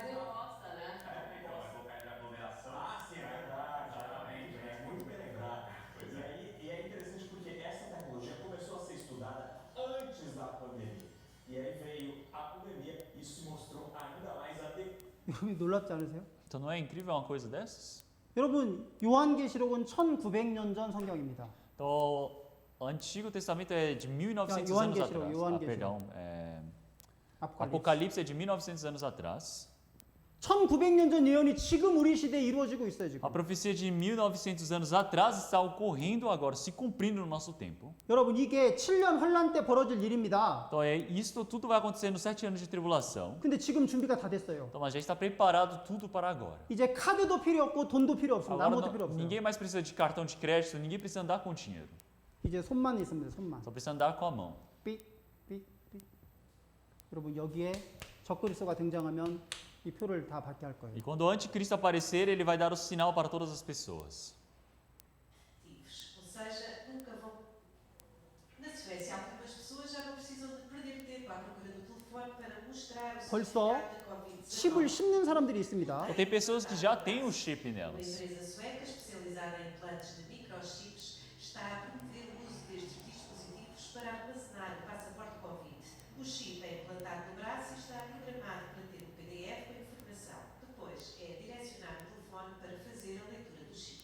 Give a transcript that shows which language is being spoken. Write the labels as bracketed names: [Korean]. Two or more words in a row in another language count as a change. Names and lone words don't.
[Portuguese] Mas ele gosta, né? Então, vai colocar de aglomeração. Ah, sim, é verdade. Exatamente, É muito bem lembrado. Pois E é interessante porque essa tecnologia começou a ser estudada antes da pandemia. E aí veio a pandemia e isso se mostrou ainda mais adequado. [Korean] 여러분 놀랍지 않으세요? [Portuguese] Então não é incrível uma coisa dessas? [Korean] 여러분 요한계시록은 1900년 전 성경입니다. [Portuguese] Então, o Antigo Testamento é de 1900 anos [Korean] Yohan계시록, [Portuguese] atrás. [Korean] Yohan계시록. [Portuguese] Perdão. Apocalipse é de 1900 anos atrás. [Korean] 1900년 전 예언이 지금 우리 시대에 이루어지고 있어요, 지금. [Portuguese] A profecia de 1900 anos atrás está ocorrendo agora, se cumprindo no nosso tempo. [Korean] 여러분, 이게 7년 환란 때 벌어질 일입니다. [Portuguese] Então, isto tudo vai acontecer nos 7 anos de tribulação. [Korean] 근데 지금 준비가 다 됐어요. [Portuguese] Então, a gente está preparado tudo para agora. [Korean] 이제 카드도 필요 없고 돈도 필요 없습니다. [Portuguese] Agora, [Korean] 아무것도 필요 없어요. [Portuguese] ninguém mais precisa de cartão de crédito, ninguém precisa andar com dinheiro. [Korean] 이제 손만 있습니다. 손만. [Portuguese] Só precisa andar com a mão. 삑, 삑, 삑. [Korean] 여러분, 여기에 적그리스도가 등장하면 이 표를 다 받게 할 거예요. [Portuguese] E quando o anticristo aparecer, ele vai dar o sinal para todas as pessoas. Ou seja, nunca vão. Na Suécia, algumas pessoas já não precisam de perder tempo à procura do telefone para mostrar o [Korean] 벌써 [Portuguese] certificado da Covid-19. [Korean] 칩을 심는 사람들이 있습니다. [Portuguese] Então, tem pessoas que já têm o chip Uma nelas. empresa sueca especializada em implantes de microchips está a promover o uso destes dispositivos para armazenar o passaporte Covid. O chip é implantado no braço e está programado para ter um PDF com informação. Depois é direcionado o telefone para fazer a leitura do chip.